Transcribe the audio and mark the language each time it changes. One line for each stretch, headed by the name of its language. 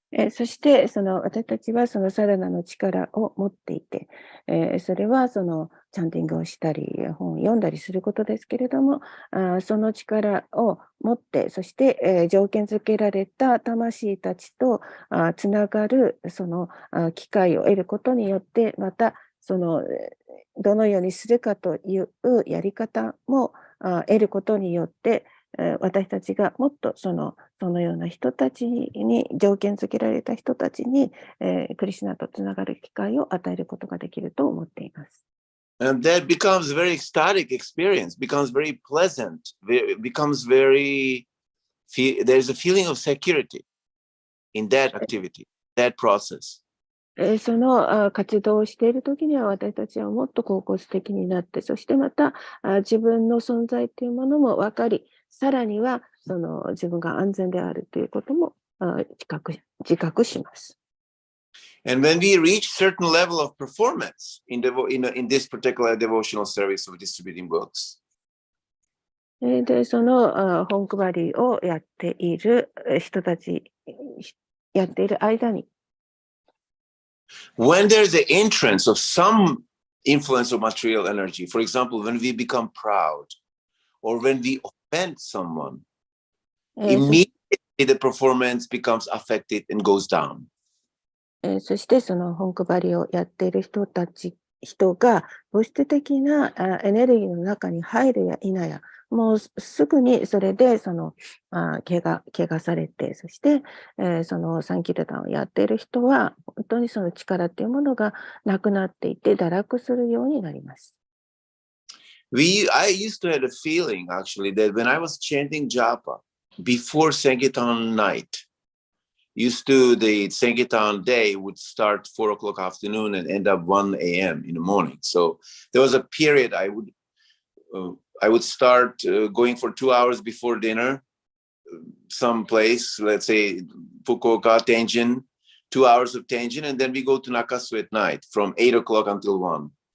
Japanese: そしてその私たちはそのサラナの力を持っていて、それはそのチャンティングをしたり本を読んだりすることですけれども、その力を持ってそして、条件付けられた魂たちとつながるその機会を得ることによって、またそのどのようにするかというやり方も得ることによって、私たちがもっとそのような人たちに条件付けられた人たちに、クリシュナとつながる機会を与えることができると思っています。
English: And that becomes very ecstatic experience, becomes very pleasant, becomes very, there's a feeling of security in that activity, that process.
Japanese: その活動をしているときには私たちはもっと恍惚的になって、そしてまた自分の存在というものも分かり、さらにはその自分が安全であるということも自覚します。
English: And when we reach certain level of performance in this particular devotional service of distributing books,
Japanese: で、その本配りをやっている人たち、やっている間に、
English: when there's the entrance of some influence of material energy, for example, when we become proud or when we offend someone, immediately the performance becomes affected and goes down.
Japanese: そしてその本配りをやっている人が物質的なエネルギーの中に入るや否や、もうすぐにそれでその怪我されて、そして、そのサンキルタンをやっている人は本当にその力っていうものがなくなっていて堕落するようになります。
English: I used to have a feeling actually that when I was chanting japa before Sankirtan night, the Sankirtan day would start 4 o'clock afternoon and end up 1 a.m. in the morning. So there was a period I would start going for 2 hours before dinner, someplace, let's say Fukuoka, Tenjin, 2 hours of Tenjin, and then we go to Nakasu at night from 8 o'clock until 1.